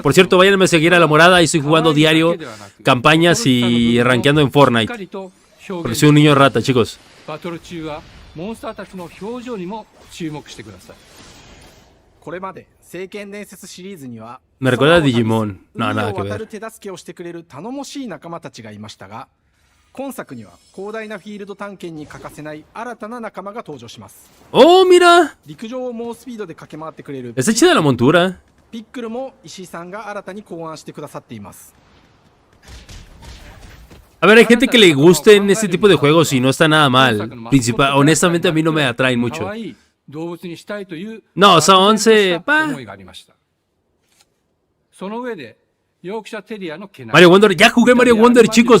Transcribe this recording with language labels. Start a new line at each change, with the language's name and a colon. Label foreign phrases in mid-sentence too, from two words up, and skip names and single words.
Spanish: Por cierto, váyanme a seguir a la morada. Y estoy jugando diario campañas y rankeando en Fortnite. Porque soy un niño rata, chicos. Me recuerda a Digimon. No, nada que ver.
Japanese: 今作には広大なフィールド探検に欠かせない新たな仲間が登場します。
Spanish: Oh, mira.
Japanese: 陸上を猛スピードで駆け回ってくれる。
Spanish: Está chida la montura.
Japanese: ピックルも石井さんが新たに考案してくださっています。
Spanish: A ver, hay gente que le gusten este tipo de juegos y no está nada mal. Honestamente a mí no me atraen mucho. No, o sea, 11, Mario Wonder, ya jugué Mario Wonder, chicos.